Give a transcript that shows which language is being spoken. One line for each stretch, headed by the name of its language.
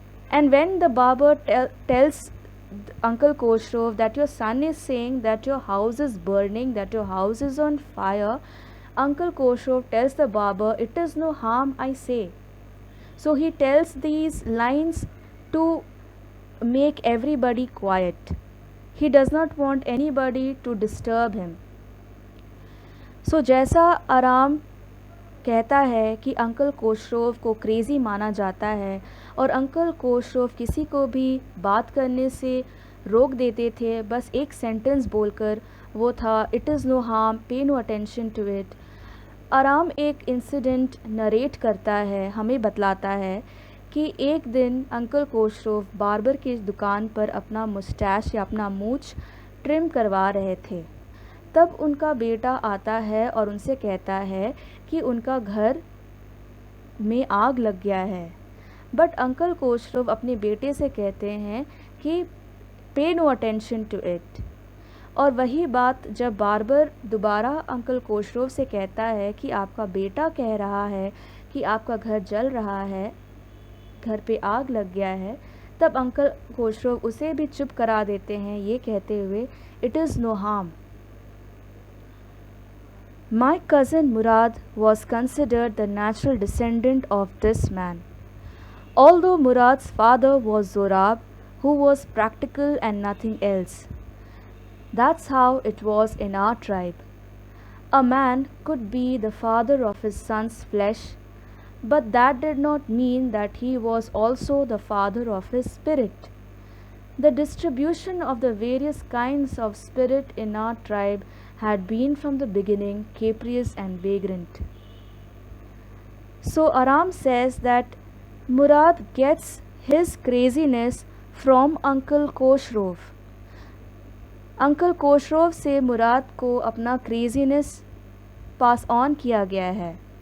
English: And when the barber tells Uncle Khosrow that your son is saying that your house is burning, that your house is on fire, Uncle Khosrow tells the barber, "It is no harm, I say." So he tells these lines to make everybody quiet. He does not want anybody to disturb him.
Hindi: So जैसा आराम कहता है कि uncle कोशरोव को crazy माना जाता है और अंकल कोशरोव किसी को भी बात करने से रोक देते थे बस एक सेंटेंस बोलकर, वो था
English: It is no harm, pay no attention to it.
Hindi: आराम एक इंसिडेंट नरेट करता है, हमें बतलाता है कि एक दिन अंकल कोशरोव बार्बर की दुकान पर अपना मुस्टैश या अपना मूछ ट्रिम करवा रहे थे। तब उनका बेटा आता है और उनसे कहता है कि उनका घर में आग लग गया है। बट अंकल कोशरोव अपने बेटे से कहते हैं कि
English: Pay no attention to it.
Hindi: और वही बात जब बार्बर दोबारा अंकल कोशरोव से कहता है कि आपका बेटा कह रहा है कि आपका घर जल रहा है, घर पे आग लग गया है, तब अंकल कोशरोव उसे भी चुप करा देते हैं ये कहते हुए,
English: It is no harm. My cousin Murad was considered the natural descendant of this man. Although Murad's father was Zorab, who was practical and nothing else. That's how it was in our tribe. A man could be the father of his son's flesh, but that did not mean that he was also the father of his spirit. The distribution of the various kinds of spirit in our tribe had been from the beginning capricious and vagrant. So Aram says that Murad gets his craziness from Uncle Khosrow.
Hindi: Uncle कोशरोव से मुराद को अपना craziness pass on किया गया है।